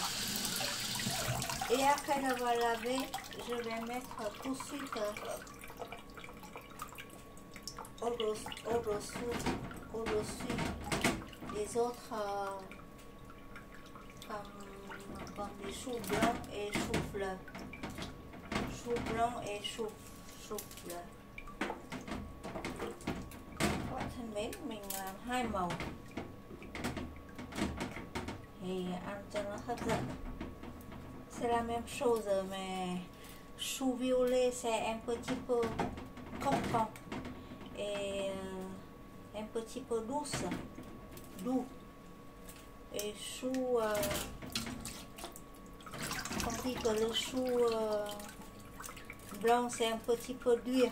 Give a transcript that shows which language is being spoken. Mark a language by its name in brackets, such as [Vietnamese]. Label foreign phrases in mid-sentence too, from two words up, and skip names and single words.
[French] Et après l'avoir lavé, je vais mettre tout de suite au-dessus des autres comme des choux blancs et choux fleurs. Choux blancs et choux fleurs. [Vietnamese] Các bạn thân mến, mình làm 2 màu thì ăn cho nó hấp dẫn. [French] C'est la même chose, mais chou violet c'est un petit peu croquant et un petit peu doux. Et chou, on dit que le chou blanc c'est un petit peu dur.